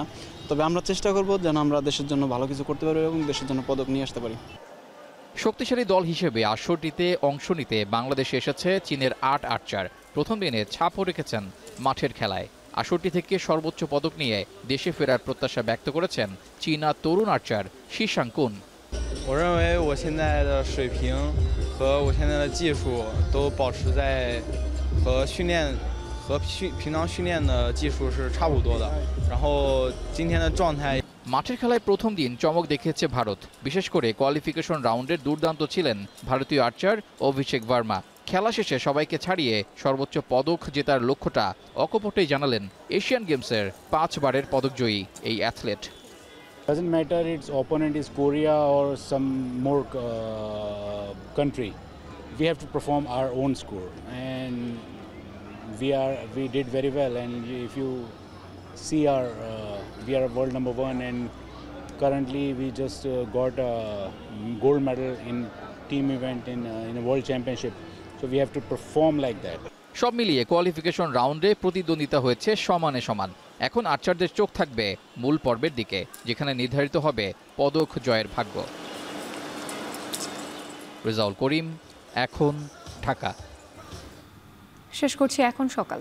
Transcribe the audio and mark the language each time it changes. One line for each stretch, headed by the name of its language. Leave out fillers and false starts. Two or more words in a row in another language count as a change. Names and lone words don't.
Bangla: তবে আমরা চেষ্টা করব যেন আমরা দেশের জন্য ভালো কিছু করতে পারি এবং দেশের জন্য পদক নিয়ে আসতে পারি। শক্তিশালী দল হিসেবে আসরটিতে অংশ নিতে বাংলাদেশে এসেছে চীনের 8 আর্চার। প্রথম দিনে ছাপও রেখেছেন মাঠের খেলায়। আসরটি থেকে সর্বোচ্চ পদক নিয়ে দেশে ফেরার প্রত্যাশা ব্যক্ত করেছেন চীনা তরুণ আর্চার শিশাং কুন।
Chinese: 我认为我现在的水平和我现在的技术都保持在和平常训练的技术是差不多的。然后今天的状态。
Bangla: মাঠের খেলায় প্রথম দিন চমক দেখিয়েছে ভারত। বিশেষ করে
English: qualification round's
Bangla: দুর্দান্ত ছিলেন ভারতীয় আর্চার অভিষেক ভার্মা। খেলা শেষে সবাইকে ছাড়িয়ে সর্বোচ্চ পদক জেতার লক্ষ্যটা অকপটেই জানালেন এশিয়ান গেমসের 5 বারের পদকজয়ী এই অ্যাথলেট।
English: Doesn't matter its opponent is Korea or some more country. We have to perform our own score, and we did very well. And if you see we are world number 1, and currently we just got a gold medal in team event in a world championship. So we have to perform like that.
Bangla: সব মিলিয়ে
English: qualification round
Bangla: প্রতিদ্বন্দ্বিতা হয়েছে সমানে সমান। এখন আর্চারদের চোখ থাকবে মূল পর্বের দিকে, যেখানে নির্ধারিত হবে পদক জয়ের ভাগ্য। রেজাউল করিম, এখন, ঢাকা। শেষ করছি এখন সকাল।